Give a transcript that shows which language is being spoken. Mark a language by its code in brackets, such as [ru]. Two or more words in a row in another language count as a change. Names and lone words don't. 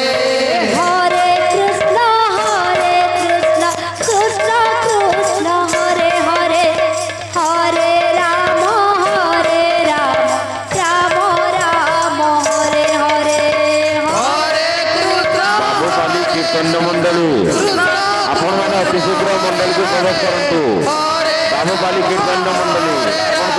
[sa] হরে কৃষ্ণ কৃষ্ণ কৃষ্ণ হরে হরে হরে রাম রাম রাম হরে হরে হরে কৃষ্ণ [or] ବାବୁପାଲି କୀର୍ତ୍ତନ ମଣ୍ଡଳୀ ଆପଣମାନେ ଅତି ଶୀଘ୍ର ମଣ୍ଡଳୀକୁ ପ୍ରବେଶ କରନ୍ତୁ। ବାବୁପାଲି କୀର୍ତ୍ତନ ମଣ୍ଡଳୀ